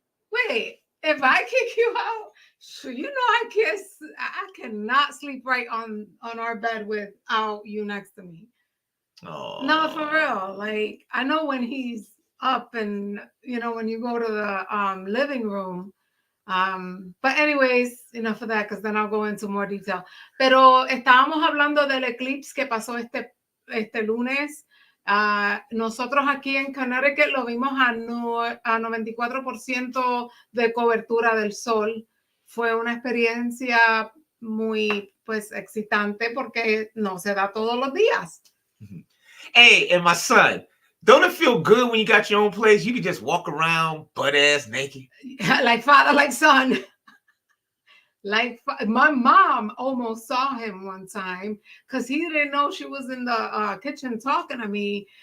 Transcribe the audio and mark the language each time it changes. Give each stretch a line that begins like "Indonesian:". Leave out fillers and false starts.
English: Wait, if I kick you out, so you know I cannot sleep right on our bed without you next to me. Oh. No, for real. Like, I know when he's up and, you know, when you go to the living room. But anyways, enough of that, because then I'll go into more detail.
Spanish: Pero estábamos hablando del eclipse que pasó este lunes. Nosotros aquí en Connecticut lo vimos a 94% de cobertura del sol. Fue una experiencia muy, pues, excitante porque no se da todos los días.
English: Hey, and my son, don't it feel good when you got your own place? You can just walk around butt-ass naked. Like father, like son. Like my mom almost saw him one time because he didn't know she was in the kitchen talking to me.